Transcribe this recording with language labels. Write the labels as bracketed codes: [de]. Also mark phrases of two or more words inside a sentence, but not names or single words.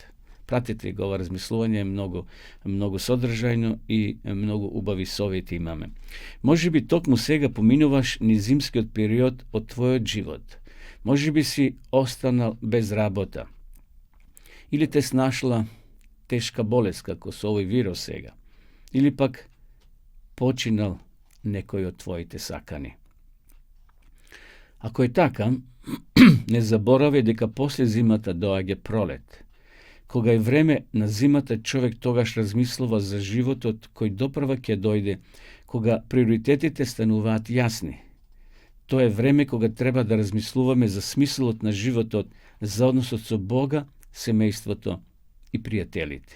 [mk] Пратете го ова размислување, многу содржајно и многу убави совети имаме. Може би токму сега поминуваш низ зимскиот период од твојот живот. Може би си останал без работа. Или те снашла тешка болест, како су овој вирус сега. Или пак починал некој од твојите сакани. Ако је така, не заборавај дека после зимата доаѓа пролет. Кога е време на зимата, човек тогаш размислува за животот кој допрва ќе дојде, кога приоритетите стануваат јасни. Тоа е време кога треба да размислуваме за смислот на животот, за односот со Бога, семејството и пријателите.